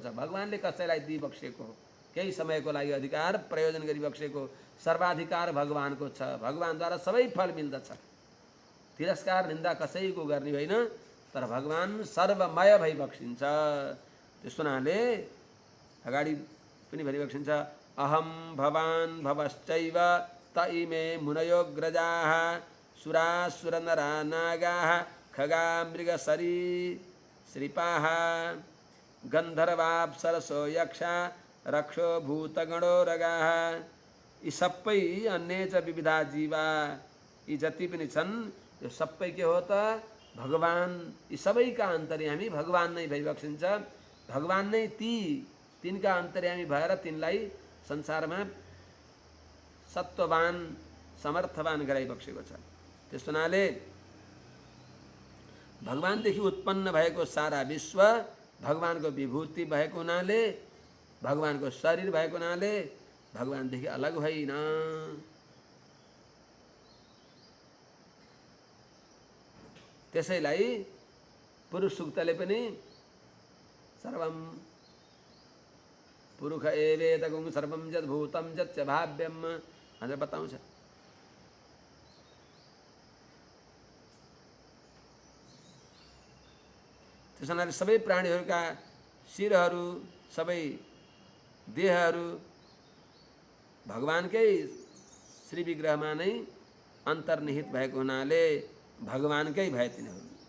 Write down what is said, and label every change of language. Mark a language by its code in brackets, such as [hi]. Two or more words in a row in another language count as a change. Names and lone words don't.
[ne] भगवानले कसैलाई दिइबक्सेको हो, केही समयको लागि अधिकार प्रयोजन गरिबक्सेको सर्वाधिकार भगवानको छ। भगवानद्वारा सबै फल मिल्दछ। तिरस्कार निन्दा कसैको गर्ने होइन, तर भगवान सर्वमय भइबक्सिन्छ। त्यस हुनाले अगाडि पनि भनिबक्सिन्छ, [sa] अहम भवान भवश्चैव त इमे मुनयोऽग्रजाः सुरासुर नरा नागाः खगा मृगसरीसृपाः गन्धर्वाप्सरसो यक्षा रक्षो भूतगणोरगाः। [ne] यी सबै [sa] अन्य च विविधा जीवा, [ne] यी जति पनि छन् यो सबै के हो त भगवान। यी सबैका अन्तर्यामी भगवान नै भइबक्सिन्छ। भगवान नै तिनका अन्तर्यामी भएर तिनलाई संसारमा सत्ववान समर्थवान गराइबक्सेको छ। त्यस हुनाले भगवानदेखि उत्पन्न भएको सारा विश्व भगवानको विभूति भएको हुनाले, भगवानको शरीर भएको हुनाले भगवानदेखि अलग होइन। त्यसैलाई पुरुष सूक्तले पनि [sa] सर्वम पुरुष एवेदगुं सर्वम जद भूतम जद च भाव्यम [ne] भनेर बताउँछ। त्यस हुनाले सबै प्राणीहरूका शिरहरू, सबै देहहरू भगवानकै श्री विग्रहमा नै अन्तर्निहित भएको हुनाले भगवानकै भए तिनीहरू।